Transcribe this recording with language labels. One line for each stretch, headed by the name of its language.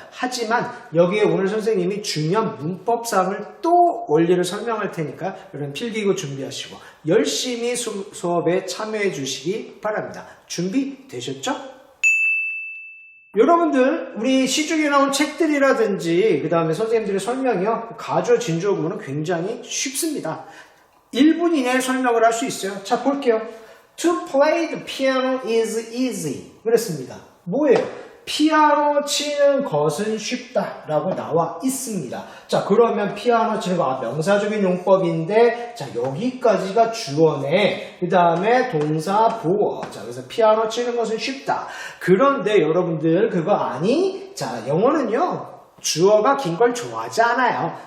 Korean: 하지만 여기에 오늘 선생님이 중요한 문법상을 또 원리를 설명할 테니까 여러분 필기구 준비하시고 열심히 수업에 참여해 주시기 바랍니다. 준비되셨죠? 여러분들 우리 시중에 나온 책들이라든지 그 다음에 선생님들의 설명이요, 가주어 진주어 구문은 굉장히 쉽습니다. 1분 이내에 설명을 할 수 있어요. 자, 볼게요.
English: To play the piano is easy.
Korean: 그랬습니다. 뭐예요? 피아노 치는 것은 쉽다 라고 나와 있습니다. 자, 그러면 피아노 치는 거 명사적인 용법인데, 자, 여기까지가 주어네. 그 다음에 동사 보어. 자, 그래서 피아노 치는 것은 쉽다. 그런데 여러분들 그거 아니? 자, 영어는요 주어가 긴 걸 좋아하지 않아요.